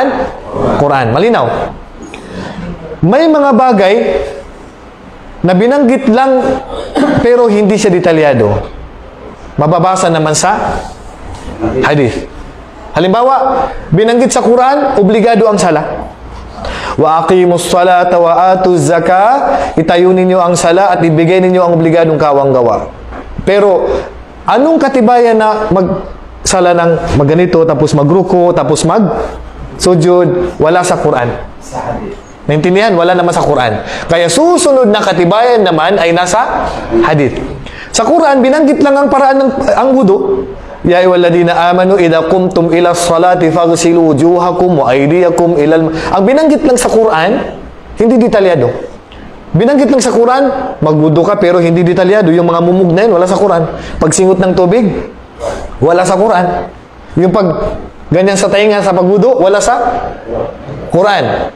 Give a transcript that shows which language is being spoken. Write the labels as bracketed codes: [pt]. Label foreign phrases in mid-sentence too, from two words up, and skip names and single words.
[tl] Quran. Malinaw. May mga bagay na binanggit lang pero hindi siya detalyado. Mababasa naman sa hadith. Halimbawa, binanggit sa Quran, obligado ang sala. [ar] وأقيموا الصلاة وآتوا الزكاة, [tl] itayo ninyo ang sala at ibigay ninyo ang obligadong kawang-gawa. Pero anong katibayan na magsala ng magganito, tapos magruko, tapos magsujud, wala sa Quran? Naintindihan? Wala naman sa Quran. Kaya susunod na katibayan naman ay nasa hadith. Sa Quran, binanggit lang ang paraan ng ang wudu. [ar] يا أيها الذين آمنوا إذا قمتم إلى الصلاة فاغسلوا وجوهكم وأيديكم إلى [tl] ang binanggit lang sa Quran, hindi detalyado. Binanggit lang sa Quran, magwudu ka pero hindi detalyado. Yung mga mumug na yun, wala sa Quran. Pagsingot ng tubig, wala sa Quran. Yung pag ganyan sa tainga sa pagwudu, wala sa Quran.